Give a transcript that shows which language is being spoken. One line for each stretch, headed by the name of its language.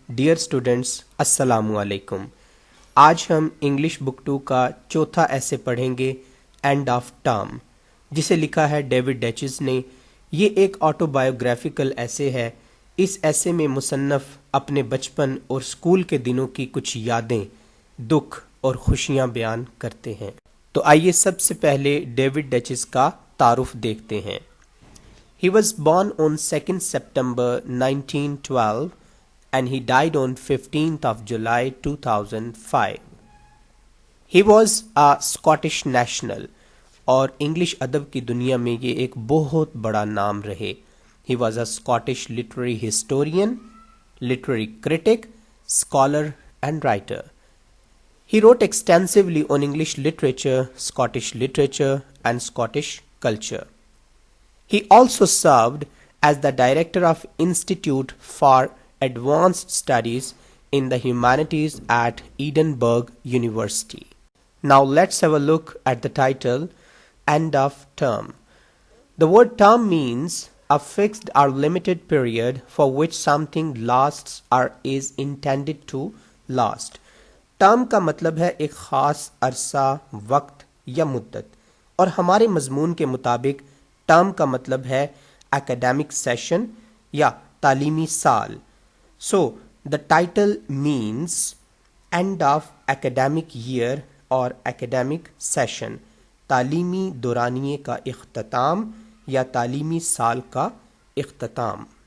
Urdu: Dear students, السلام علیکم. آج ہم انگلش بک 2 کا چوتھا ایسے پڑھیں گے، اینڈ آف ٹرم، جسے لکھا ہے ڈیوڈ ڈیچز نے. یہ ایک آٹو بایوگرافیکل ایسے ہے. اس ایسے میں مصنف اپنے بچپن اور اسکول کے دنوں کی کچھ یادیں، دکھ اور خوشیاں بیان کرتے ہیں. تو آئیے سب سے پہلے ڈیوڈ ڈیچز کا تعارف دیکھتے ہیں.
English: He was born on 2nd September 1912 and he died on 15th of July 2005. He was a Scottish national
Urdu: اور انگلش ادب کی دنیا میں یہ ایک بہت بڑا نام رہے.
English: He was a Scottish literary historian, literary critic, scholar and writer. He wrote extensively on English literature, Scottish literature and Scottish culture. He also served as the director of Institute for Advanced Studies in the Humanities at Edinburgh University. Now let's have a look at the title, End of Term. The word term means a fixed or limited period for which something lasts or is intended to last.
Urdu: Term کا مطلب ہے ایک خاص عرصہ، وقت یا مدت، اور ہمارے مضمون کے مطابق ٹرم کا مطلب ہے اکیڈیمک سیشن یا تعلیمی سال.
English: so the title means end of academic year اور academic session,
Urdu: تعلیمی دورانیے کا اختتام یا تعلیمی سال کا اختتام.